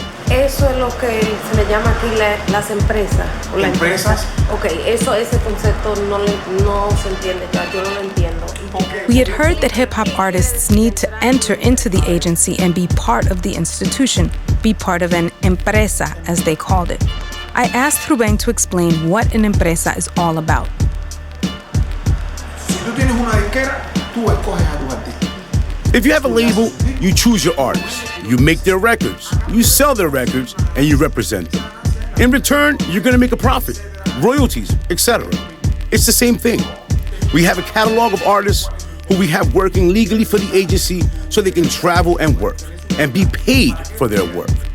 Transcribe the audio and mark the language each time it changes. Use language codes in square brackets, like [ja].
[es] Eso es lo que se le llama aquí las empresas. O la ¿Empresas? Okay, ese concepto no se entiende, yo no lo entiendo. [en] We had heard that hip-hop artists need to enter into the agency and be part of the institution, be part of an empresa, as they called it. I asked Ruben to explain what an empresa is all about. [es] Si tú tienes una disquera, tú escoges a tu artista. [en] If you have a label, you choose your artists. You make their records, you sell their records, and you represent them. In return, you're gonna make a profit, royalties, etc. It's the same thing. We have a catalog of artists who we have working legally for the agency so they can travel and work and be paid for their work.